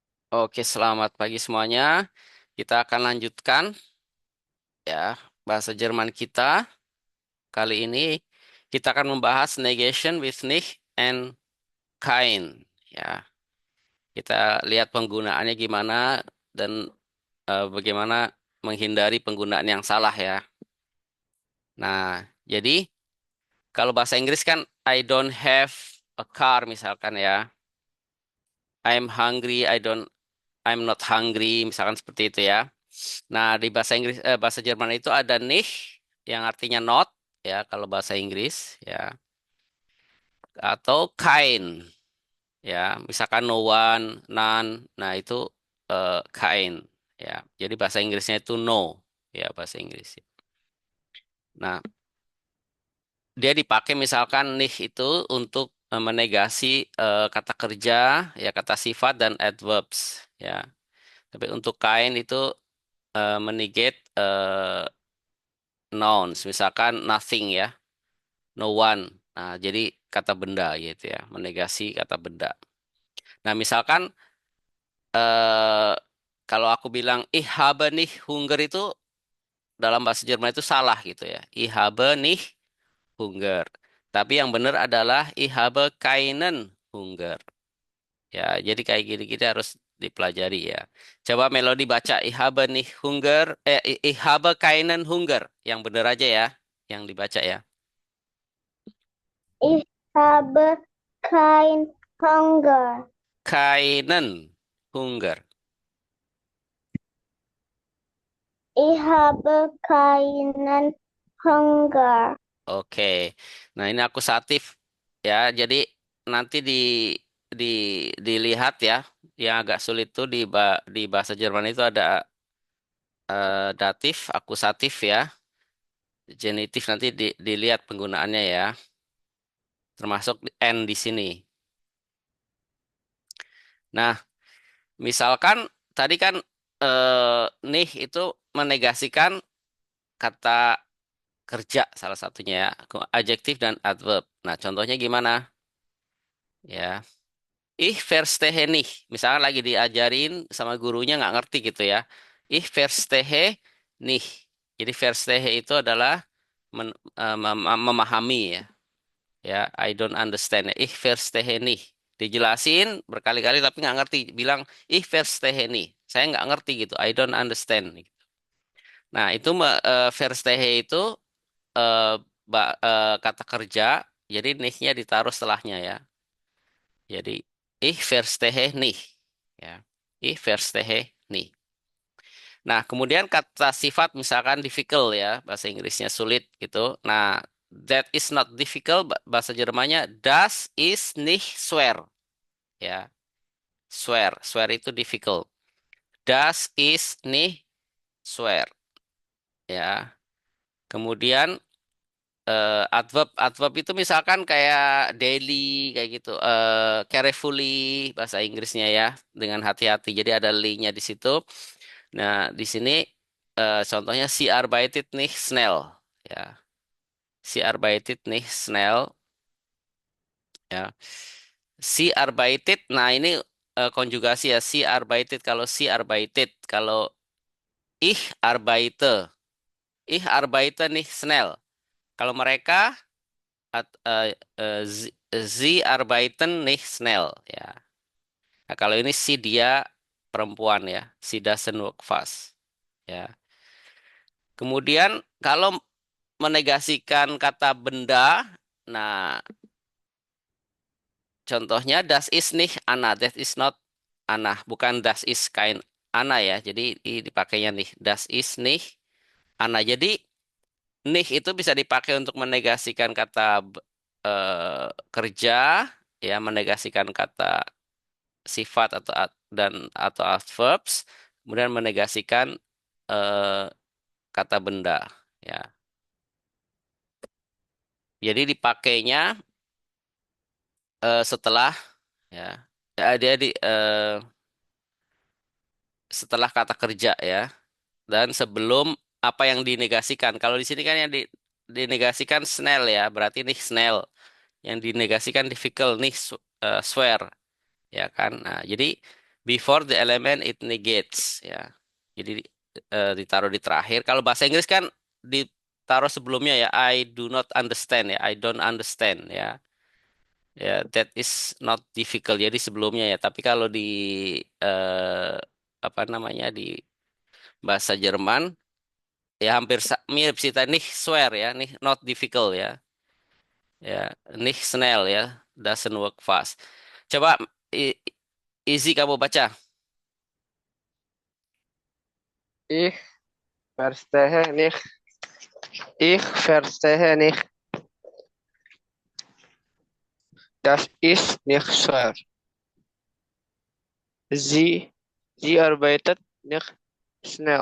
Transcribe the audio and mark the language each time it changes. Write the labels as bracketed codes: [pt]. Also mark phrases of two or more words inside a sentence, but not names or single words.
[id] Oke, selamat pagi semuanya. Kita akan lanjutkan ya bahasa Jerman kita. Kali ini kita akan membahas [en] negation with nicht and kein. [id] Ya, kita lihat penggunaannya gimana dan bagaimana menghindari penggunaan yang salah ya. Nah, jadi kalau bahasa Inggris kan [en] I don't have a car [id] misalkan ya. [en] I'm hungry, I'm not hungry [id] misalkan seperti itu ya. Nah, di bahasa Inggris, bahasa Jerman itu ada nicht yang artinya not ya kalau bahasa Inggris ya, atau kein ya, misalkan [en] no one, none. [id] Nah, itu kein ya. Jadi bahasa Inggrisnya itu no ya bahasa Inggris. Nah, dia dipakai misalkan nicht itu untuk menegasi kata kerja ya, kata sifat dan adverbs ya. Tapi untuk kain itu menegate nouns, misalkan nothing ya. [en] No one. [id] Nah, jadi kata benda gitu ya, menegasi kata benda. Nah, misalkan eh kalau aku bilang [de] ich habe nicht Hunger [id] itu dalam bahasa Jerman itu salah gitu ya. [de] Ich habe nicht Hunger. [id] Tapi yang benar adalah [de] ich habe keinen Hunger. [id] Ya, jadi kayak gini-gini harus dipelajari ya. Coba Melodi baca [de] ich habe nicht Hunger, ich habe keinen Hunger. [id] Yang benar aja ya, yang dibaca ya. [de] Ich habe kein Hunger. Keinen Hunger. Ich habe keinen Hunger. [id] Oke. Nah, ini akusatif ya. Jadi nanti di dilihat ya. Yang agak sulit tuh di bahasa Jerman itu ada datif, akusatif ya. Genitif nanti dilihat penggunaannya ya. Termasuk n di sini. Nah, misalkan tadi kan nih itu menegasikan kata kerja salah satunya ya. Adjektif dan adverb. Nah, contohnya gimana? Ya. [de] Ich verstehe nicht. [id] Misalnya lagi diajarin sama gurunya nggak ngerti gitu ya. [de] Ich verstehe nicht. [id] Jadi verstehe itu adalah memahami ya. Ya, [en] I don't understand. [de] Ich verstehe nicht. Dijelasin berkali-kali tapi nggak ngerti. Bilang ich verstehe nicht. [id] Saya nggak ngerti gitu. [en] I don't understand. [id] Nah, itu verstehe itu eh, kata kerja. Jadi nicht-nya ditaruh setelahnya ya. [de] Jadi ich verstehe nicht. Ya. Ich verstehe nicht. [id] Nah, kemudian kata sifat misalkan difficult ya, bahasa Inggrisnya sulit gitu. Nah, [en] that is not difficult, [id] bahasa Jermannya [de] das ist nicht schwer. [id] Ya, schwer. Schwer itu difficult. [de] Das ist nicht schwer. [id] Ya. Kemudian adverb itu misalkan kayak daily kayak gitu, carefully bahasa Inggrisnya ya, dengan hati-hati. Jadi ada li-nya di situ. Nah, di sini contohnya [de] sie arbeitet nicht schnell [id] ya. [de] Sie arbeitet nicht schnell ya. Sie arbeitet. [id] Nah, ini konjugasi ya. [de] Sie arbeitet kalau sie arbeitet, kalau ich arbeite. Ich arbeite nicht schnell. [id] Kalau mereka [de] sie arbeiten nicht schnell ya. [id] Nah, kalau ini si dia perempuan ya, si [en] doesn't work fast [id] ya. Kemudian kalau menegasikan kata benda, nah contohnya [de] das ist nicht Anna, [en] that is not Anna, [de] bukan das ist kein Anna ya. [id] Jadi ini dipakainya nih, [de] das ist nicht Anna. [id] Jadi nih itu bisa dipakai untuk menegasikan kata kerja ya, menegasikan kata sifat atau adverbs, kemudian menegasikan eh, kata benda ya. Jadi dipakainya setelah ya, dia setelah kata kerja ya, dan sebelum apa yang dinegasikan. Kalau di sini kan yang dinegasikan snell ya, berarti nih snell. Yang dinegasikan difficult nih swear ya kan. Nah, jadi [en] before the element it negates [id] ya. Jadi ditaruh di terakhir. Kalau bahasa Inggris kan ditaruh sebelumnya ya. [en] I do not understand ya. I don't understand ya. [id] Ya, [en] that is not difficult. [id] Jadi sebelumnya ya. Tapi kalau di eh, apa namanya di bahasa Jerman ya hampir mirip sih tadi nih swear ya. Nih [en] not difficult [id] ya. Ya, nih snel ya. [en] Doesn't work fast. [id] Coba i- Easy kamu baca. [de] Ich verstehe nicht. Ich verstehe nicht. Das ist nicht schwer. Sie arbeitet nicht schnell.